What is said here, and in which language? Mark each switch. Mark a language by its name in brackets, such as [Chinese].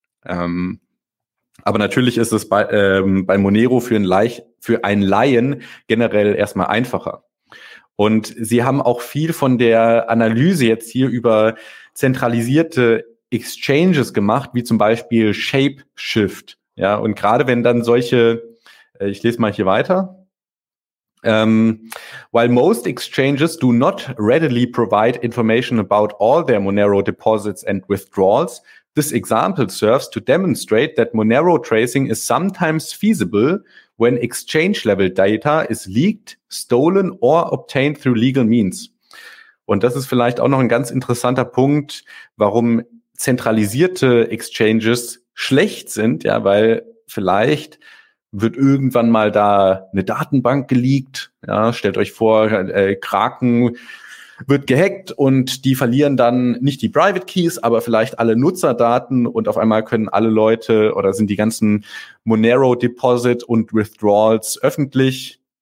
[German] Aber natürlich ist es bei Monero für einen Laien generell erstmal einfacher. Und sie haben auch viel von der Analyse jetzt hier über zentralisierte Exchanges gemacht, wie zum Beispiel Shapeshift. Ja, und gerade wenn dann solche, ich lese mal hier weiter. [English] While most exchanges do not readily provide information about all their Monero deposits and withdrawals, this example serves to demonstrate that Monero tracing is sometimes feasible when exchange-level data is leaked, stolen or obtained through legal means. [German] Und das ist vielleicht auch noch ein ganz interessanter Punkt, warum zentralisierte Exchanges schlecht sind, ja, weil vielleicht wird irgendwann mal da eine Datenbank geleakt. Ja, stellt euch vor, Kraken wird gehackt und die verlieren dann nicht die Private Keys, aber vielleicht alle Nutzerdaten und auf einmal können alle Leute oder sind die ganzen Monero Deposit und Withdrawals öffentlich.